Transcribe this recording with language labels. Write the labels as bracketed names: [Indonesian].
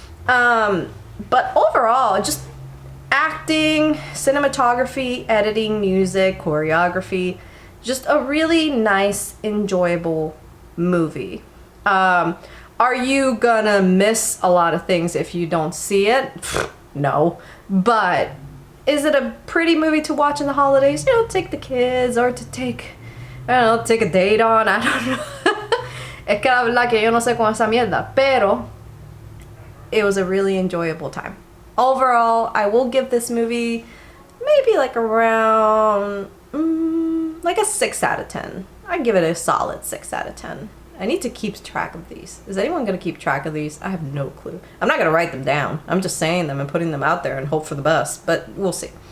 [English] But overall, just acting, cinematography, editing, music, choreography, just a really nice, enjoyable movie. Are you gonna miss a lot of things if you don't see it? No. But is it a pretty movie to watch in the holidays? You know, take the kids, or to take, I don't know, take a date on, I don't know. [Spanish] Es que la verdad que yo no sé con esa mierda, pero [English] it was a really enjoyable time. Overall, I will give this movie maybe like around like a 6 out of 10. I'd give it a solid 6 out of 10. I need to keep track of these. Is anyone going to keep track of these? I have no clue. I'm not going to write them down. I'm just saying them and putting them out there and hope for the best, but we'll see.